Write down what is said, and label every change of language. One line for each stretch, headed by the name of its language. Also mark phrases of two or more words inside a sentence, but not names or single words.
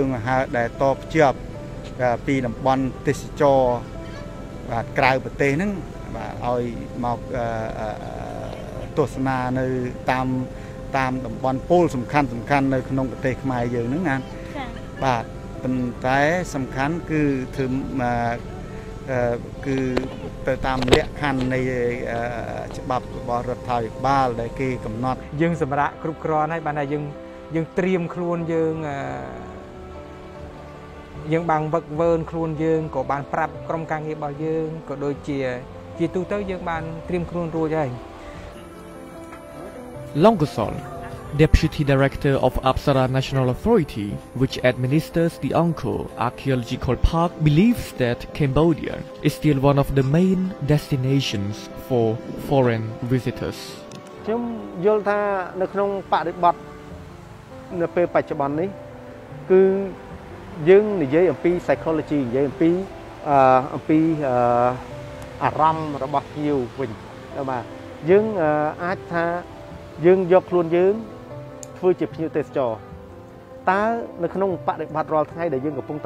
Khmer: អាហារដែលតភ្ជាប់ពីតំបន់ទេសចរបាទក្រៅប្រទេសហ្នឹងបាទឲ្យមកទស្សនានៅតាមតាមតំបន់ពលសំខាន់នៅក្នុងប្រទេសខ្មែរយើងហ្នឹងណាបាទប៉ុន្តែសំខាន់គឺធ្វើគឺទៅតាមលក្ខខណ្ឌនៃច្បាប់របស់រដ្ឋាភិបាលដែលគេកំណត់ យើងសម្រាប់គ្រប់គ្រាន់ហើយបានថាយើងត្រៀមខ្លួនយើងបានវឹកវើខ្លួនយើងក៏បានប្រាប់ក្រុមការងាររបស់យើងក៏ដូចជាទូទៅយើងបានត្រៀមខ្លួនរួចហើយ
English: Longosol, Deputy Director of Apsara National Authority, which administers the Angkor Archaeological Park, believes that Cambodia is still one of the main destinations for foreign visitors.
Khmer: ខ្ញុំយល់ថានៅក្នុងបរិបទនៅពេលបច្ចុប្បន្ននេះគឺយើងនិយាយអំពី psychology និយាយអំពីអារម្មណ៍របស់ភ្ញៀវវិញបាទ យើងអាចថាយើងយកខ្លួនយើងធ្វើជាភ្ញៀវទេសចរតើនៅក្នុងបរិបទរាល់ថ្ងៃដែលយើងកំពុងតែ